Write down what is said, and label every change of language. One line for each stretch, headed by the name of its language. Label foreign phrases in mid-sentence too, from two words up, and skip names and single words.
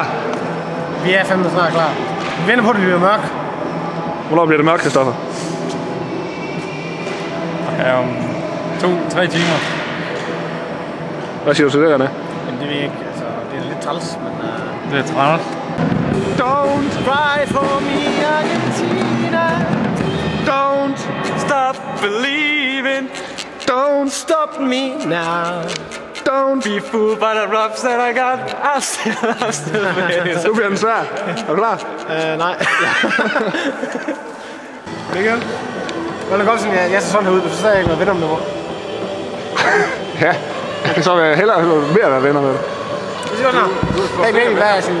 Danish: Vi er fandme snart klar. Vi venter på, at det bliver mørkt. Hvornår bliver det mørkt, Kristoffer? Ja, om 2-3 timer. Hvad siger du til det, René? Men det ved jeg ikke. Altså, det er lidt træls, men... Det er træls.
English: Don't cry for me, Argentina. Don't stop believing. Don't Stop me now. Don't be fooled by the rubs that I got. I'm still
Danish: Nu bliver den svær. Er du klar? nej. Mikkel? Hvordan går det sådan, jeg ser sådan her ud? Du sagde ikke noget venner med mig. Ja. Så vil jeg hellere mere være venner med dig. Det siger sådan her. Jeg ved ikke, hvad jeg siger.